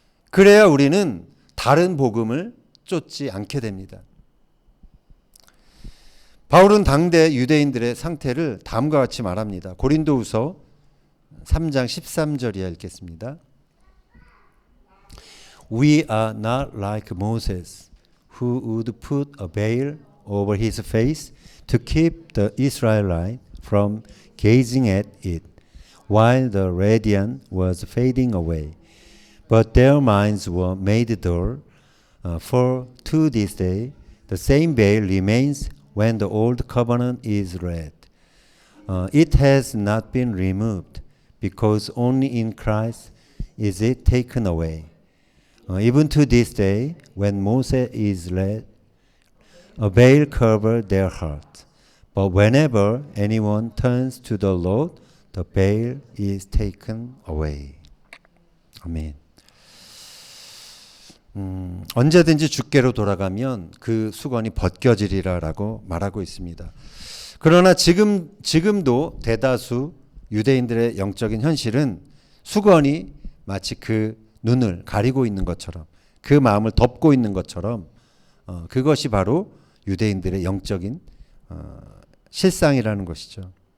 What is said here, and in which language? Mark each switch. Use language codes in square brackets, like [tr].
[ko] 그래야 우리는 다른 복음을 쫓지 않게 됩니다. 바울은 당대 유대인들의 상태를 다음과 같이 말합니다. 고린도후서 3장 13절이야 읽겠습니다. [en] We are not like Moses, who would put a veil over his face to keep the Israelites from gazing at it, while the radiance was fading away. But their minds were made dull, for to this day the same veil remains when the old covenant is read. It has not been removed, because only in Christ is it taken away. Even to this day, when Moses is read, a veil covers their heart. But whenever anyone turns to the Lord, the veil is taken away. [ko] 아멘. 언제든지 주께로 돌아가면 그 수건이 벗겨지리라라고 말하고 있습니다. 그러나 지금도 대다수 유대인들의 영적인 현실은 수건이 마치 그 눈을 가리고 있는 것처럼, 그 마음을 덮고 있는 것처럼, 그것이 바로 유대인들의 영적인 실상이라는 것이죠.